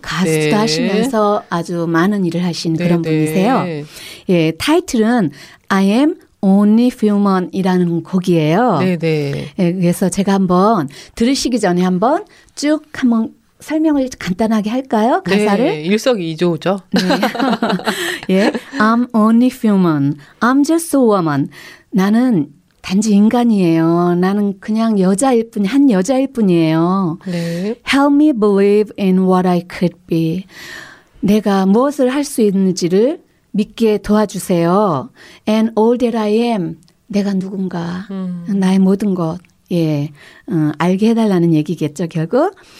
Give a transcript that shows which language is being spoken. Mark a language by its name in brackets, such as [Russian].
[Korean] 가수도 하시면서 아주 많은 일을 하신 그런 분이세요. 예, 타이틀은 I am Only Human이라는 곡이에요. 네네. 예, 그래서 제가 한번 들으시기 전에 한번 쭉 한번 설명을 간단하게 할까요? 가사를? 네. 일석이조죠. [English] 예. I'm only human. I'm just a woman. [Korean] 나는 단지 인간이에요. 나는 그냥 여자일 뿐, 한 여자일 뿐이에요. 네. [English] Help me believe in what I could be. [Korean] 내가 무엇을 할 수 있는지를 믿게 도와주세요. [English] And all that I am. [Korean] 내가 누군가. 나의 모든 것. 예, 알게 해달라는 얘기겠죠, 결국.